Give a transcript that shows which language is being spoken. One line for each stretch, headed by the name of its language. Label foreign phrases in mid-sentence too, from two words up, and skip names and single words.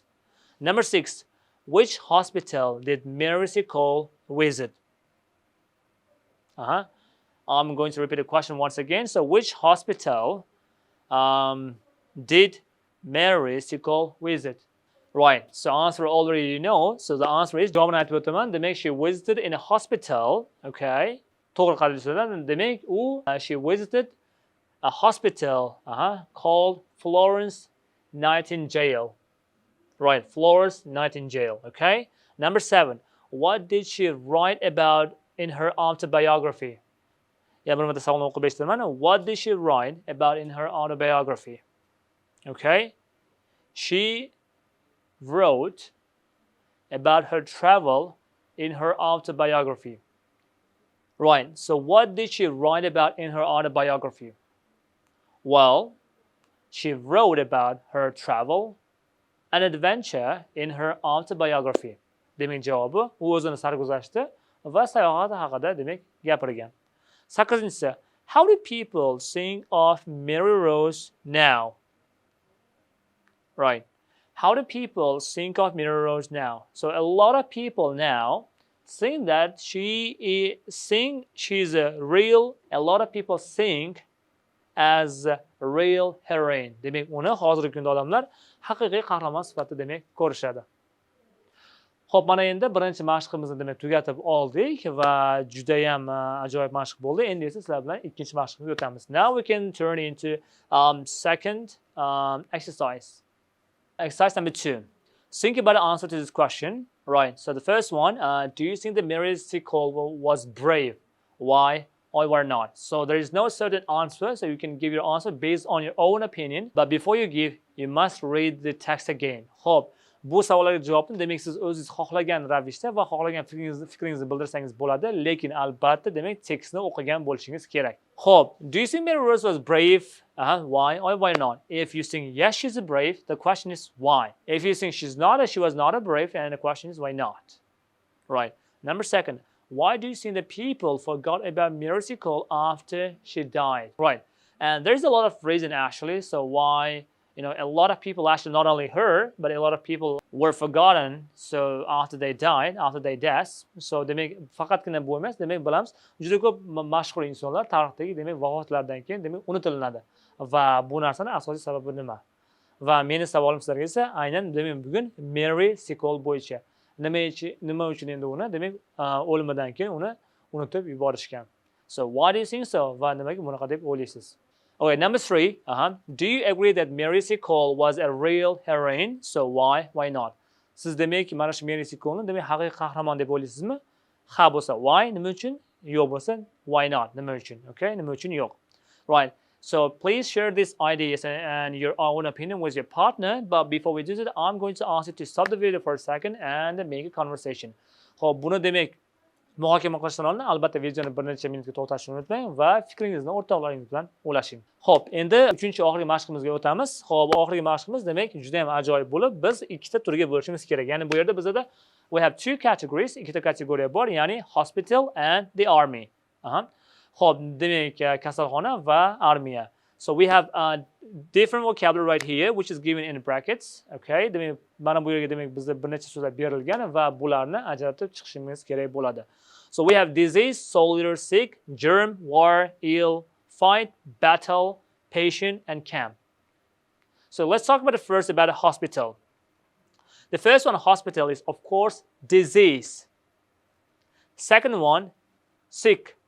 English: Number 6, which hospital did Mary Sickle visit? I'm going to repeat the question once again. So which hospital did Mary Sickle visit? Right, so answer already you know. So the answer is
Uzbek: javobini aytib o'taman. Demak,
English: she visited in a hospital. Okay,
Uzbek: to'g'ri qaralishdan demak
English: she visited a hospital called Florence Nightingale. Right, Florence Nightingale. Okay. Number 7, what did she write about in her autobiography? What did she write about in her autobiography? Okay, she wrote about her travel in her autobiography. Right, so what did she write about in her autobiography? Well, she wrote about her travel and adventure in her autobiography.
Uzbek: Demak javobi u o'zini sarguzashti va sayohat haqida demak gapirgan.
English: 8-si, how do people think of Mary Rose now? Right. How do people think of Mary Rose now? So a lot of people now think that she's a real. A lot of people think as a real heroine.
Uzbek: Demak, uni hozirgi kunda odamlar haqiqiy qahramon sifatida demak ko'rishadi. Xo'p, mana endi birinchi mashqimizni demak tugatib oldik va juda ham ajoyib mashq bo'ldi. Endi esa sizlar bilan ikkinchi mashqimizga o'tamiz.
English: Now we can turn into second exercise. Exercise number 2. Think about the answer to this question. Right. So the first one, do you think that Mary Sickle was brave? Why or why not? So there is no certain answer. So you can give your answer based on your own opinion. But before you give, you must read the text again.
Uzbek: Xo'p, bu savollarga javobni demak siz o'zingiz xohlagan ravishda va xohlagan fikringizni bildirsangiz bo'ladi, lekin albatta demak tekstni o'qigan bo'lishingiz kerak. Xo'p,
English: do you think Mary Rose was brave? Why or why not? If you think yes, she's a brave, the question is why. If you think she was not a brave, and the question is why not. Right. Number 2, why do you think the people forgot about Mary Sickle after she died? Right. And there's a lot of reason actually. So why a lot of people, actually not only her, but a lot of people were forgotten. So after they died, after their deaths.
Uzbek: So demak faqatgina bu emas, demak bilamiz, juda ko'p mashhur insonlar tarixdagi demak vafotlaridan keyin demak unutilinadi. Va bu narsaning asosiy sababi nima? Va meni savolim sizlarga esa aynan demak bugun Mary Sickle bo'yicha. Nima uchun endi uni demak o'limidan keyin uni unutib yuborishgan.
English: So why do you think so?
Uzbek: Va nimaga bunaqa deb o'ylaysiz?
English: Okay, number 3. Do you agree that Mary Sickle was a real heroine? So why not?
Uzbek: Siz demak mana shu Mary Sickle'ni demak haqiqiy qahramon deb o'ylaysizmi? Ha bo'lsa why, nima uchun? Yo'q bo'lsa
English: why not,
Uzbek: nima uchun? Okay, nima uchun yo'q.
English: Right. So please share these ideas and your own opinion with your partner. But before we do that, I'm going to ask you to stop the video for a second and make a conversation.
Uzbek: Xo'p, buni demak muhokama qilishdan oldin albatta videoni bir necha minutga to'xtatishni unutmang va fikringizni o'rtoqlaringiz bilan ulashing. Xo'p, endi 3-oxirgi mashqimizga o'tamiz. Xo'p, oxirgi mashqimiz demak juda ham ajoyib bo'lib, biz ikkita turga bo'lishimiz kerak. Ya'ni bu yerda bizda
English: we have two categories,
Uzbek: ikkita kategoriya bor, ya'ni
English: hospital and the army.
Uzbek: Xo'p, demak kasalxona va armiya.
English: So we have a different vocabulary right here which is given in brackets.
Uzbek: Okay, demak mana bu yerga demak bizda bir necha so'zlar berilgan va bularni ajratib chiqishimiz kerak bo'ladi.
English: So we have disease, soldier, sick, germ, war, ill, fight, battle, patient, and camp. So let's talk about the first about a hospital. The first one, hospital, is of course disease. Second one, sick.